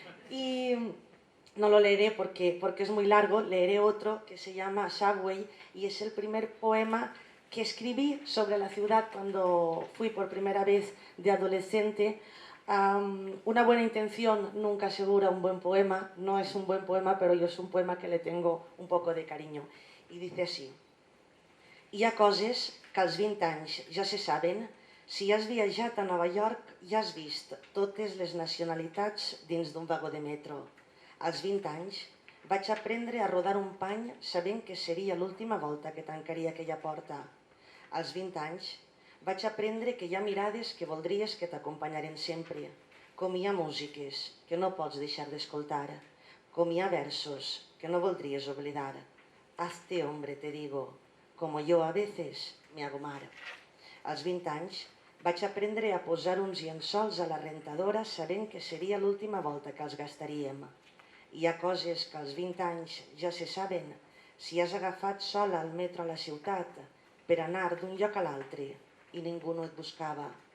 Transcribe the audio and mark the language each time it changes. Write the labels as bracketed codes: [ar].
[es] Y no lo leeré porque es muy largo. Leeré otro que se llama Subway, y es el primer poema que escribí sobre la ciudad cuando fui por primera vez de adolescente. Una buena intención nunca asegura un buen poema. No es un buen poema, [ca] però jo és [es] un poema que le tengo un poco de cariño. [ca] I dice així: hi ha coses que als 20 anys ja se saben. Si has viatjat a Nova York, ja has vist totes les nacionalitats dins d'un vagó de metro. Als 20 anys vaig aprendre a rodar un pany sabent que seria l'última volta que tancaria aquella porta. Als 20 anys vaig aprendre que hi ha mirades que voldries que t'acompanyaren sempre, com hi ha músiques que no pots deixar d'escoltar, com hi ha versos que no voldries oblidar. [es] Hazte hombre, te digo, como yo a veces me hago mar. [ca] Als 20 anys vaig aprendre a posar uns llençols a la rentadora sabent que seria l'última volta que els gastaríem. Hi ha coses que als 20 anys ja se saben. Si has agafat sola el metro a la ciutat per anar d'un lloc a l'altre i ningú no et buscava.